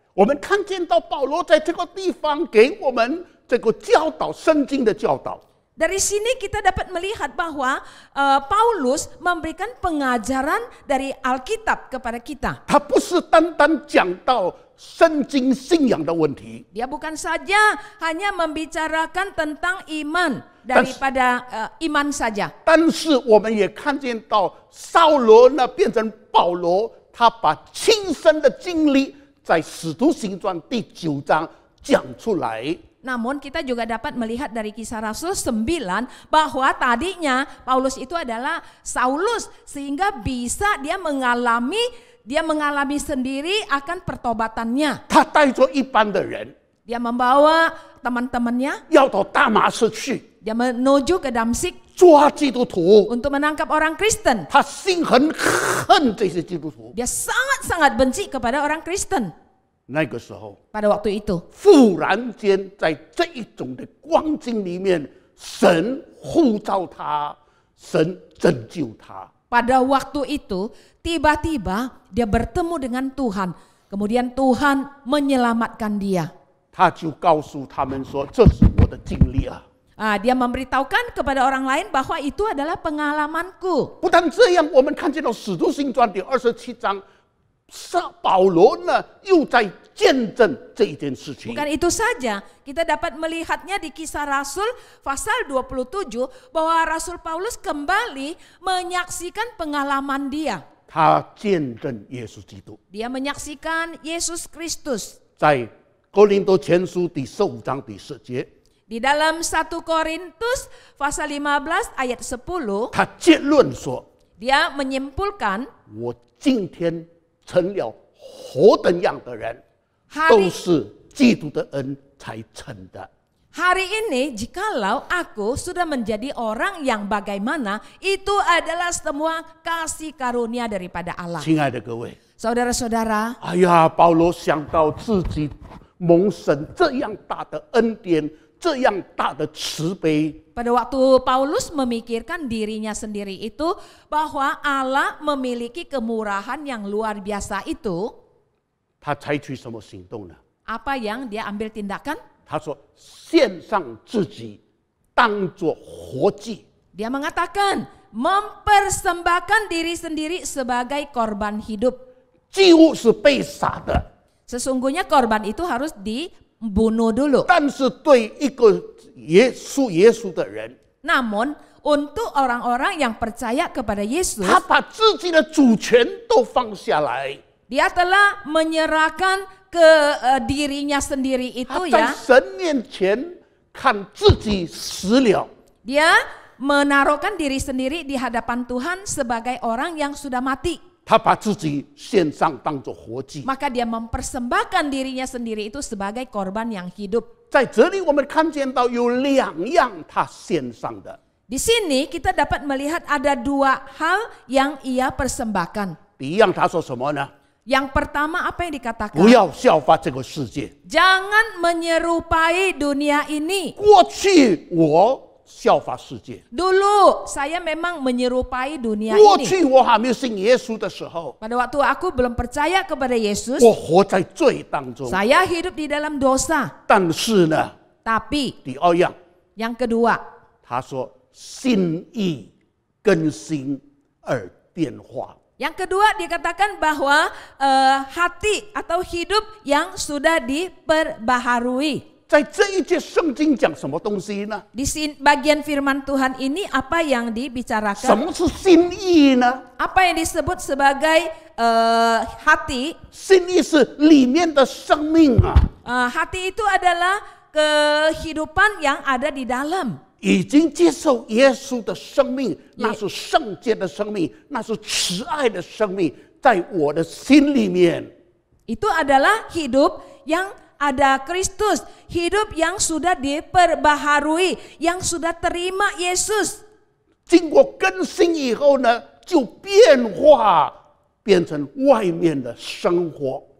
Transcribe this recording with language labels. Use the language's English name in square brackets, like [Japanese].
[Chinese] 我们看见到保罗在这个地方给我们这个教导圣经的教导。 [Indonesian] Dari sini kita dapat melihat bahwa Paulus memberikan pengajaran dari Alkitab kepada kita. [Chinese] 他不是单单讲到圣经信仰的问题， [Indonesian] Dia bukan saja hanya membicarakan tentang iman daripada iman saja. [Chinese] 但是我们也看见到扫罗呢变成保罗，他把亲身的经历在使徒行传第9章讲出来。 [Indonesian] Namun kita juga dapat melihat dari Kisah Rasul 9 bahwa tadinya Paulus itu adalah Saulus, sehingga bisa dia mengalami sendiri akan pertobatannya. [Chinese] 他带着一般的人 [Indonesian] Dia membawa teman-temannya, [Chinese] 要到大马士去 [Indonesian] dia menuju ke Damsik [Chinese] 抓基督徒， [Indonesian] untuk menangkap orang Kristen. [Chinese] 他心很恨这些基督徒。 [Indonesian] Dia sangat-sangat benci kepada orang Kristen [Chinese] 那个时候， [Indonesian] pada waktu itu. [Chinese] 忽然间在这一种的光景里面，神呼召他，神拯救他。 [Indonesian] Pada waktu itu, tiba-tiba dia bertemu dengan Tuhan. Kemudian Tuhan menyelamatkan dia. [Chinese] 他就告诉他们说：“这是我的经历啊！” [Indonesian] Dia memberitahukan kepada orang lain bahwa itu adalah pengalamanku. [Chinese] 不但这样，我们看见到《使徒行传》第27章，保罗呢又在见证这一件事情。 [Indonesian] Bukan itu saja, kita dapat melihatnya di Kisah Rasul pasal 27 bahwa Rasul Paulus kembali menyaksikan pengalaman dia. [Chinese] 他见证耶稣基督， [Indonesian] Dia menyaksikan Yesus Kristus. [Chinese] 在哥林多前书第15章第10节， [Indonesian] Di dalam 1 Korintus pasal 15 ayat 10, [Chinese] 他结论说 [Indonesian] dia menyimpulkan,：“ [Chinese] 我今天成了何等样的人，都是基督的恩才成的。” [Indonesian] hari ini jikalau aku sudah menjadi orang yang bagaimana, itu adalah semua kasih karunia daripada Allah. [Chinese] 亲爱的各位， [Indonesian] Saudara-saudara, [Chinese] 哎呀，保罗想到自己蒙神这样大的恩典，这样大的慈悲， [Indonesian] pada waktu Paulus memikirkan dirinya sendiri itu bahwa Allah memiliki kemurahan yang luar biasa itu, [Chinese] 他采取什么行动呢？ [Indonesian] apa yang dia ambil tindakan? [Chinese] 他说：“献上自己，当作活祭。” [Indonesian] Dia mengatakan mempersembahkan diri sendiri sebagai korban hidup. [Chinese] 祭物是被杀的， [Indonesian] Sesungguhnya korban itu harus dibunuh dulu. [Chinese] 但是对一个耶稣的人， [Indonesian] Namun untuk orang-orang yang percaya kepada Yesus, [Chinese] 他把自己的主权都放下来， [Indonesian] dia telah menyerahkan ke dirinya sendiri [Chinese] 他 [Indonesian] itu [Chinese] 在 [Indonesian] ya. [Chinese] 神面前看自己死了， [Indonesian] Dia menaruhkan diri sendiri di hadapan Tuhan sebagai orang yang sudah mati. [Chinese] 他把自己献上当作活祭。 [Indonesian] Maka dia mempersembahkan dirinya sendiri itu sebagai korban yang hidup. [Chinese] 在这里我们看见到有2样他献上的， [Indonesian] Di sini kita dapat melihat ada 2 hal yang ia persembahkan. [Chinese] 第一样他说什么呢？ [Indonesian] Yang pertama apa yang dikatakan? [Chinese] 不要效法这个世界。 [Indonesian] Jangan menyerupai dunia ini. [Chinese] 过去我效法世界， [Indonesian] Dulu saya memang menyerupai dunia [Chinese] 过 [Indonesian] ini. [Chinese] 去我还没有信耶稣的时候， [Indonesian] Pada waktu aku belum percaya kepada Yesus, [Chinese] 我活在罪当中。 [Indonesian] saya hidup di dalam dosa. [Chinese] 但是呢， [Indonesian] Tapi [Chinese] 第二样， [Indonesian] yang kedua, [Chinese] 他说心意更新而变化。 [Indonesian] yang kedua dikatakan bahwa hati atau hidup yang sudah diperbaharui. [Chinese] 在这一节圣经讲什么东西呢？ [Indonesian] Di bagian firman Tuhan ini apa yang dibicarakan? [Chinese] 么是心意呢？ [Indonesian] Apa yang disebut sebagai hati? [Chinese] 心意是里面的生命啊， [Indonesian] Hati itu adalah kehidupan yang ada di dalam. [Chinese] 已经接受耶稣的生命，那是圣洁的生命，那是慈爱的生命，在我的心里面。 [Indonesian] Itu adalah hidup yang ada Kristus, hidup yang sudah diperbaharui, yang sudah terima Yesus. [Chinese] 经过更新以后呢，就变化，变成外面的生活。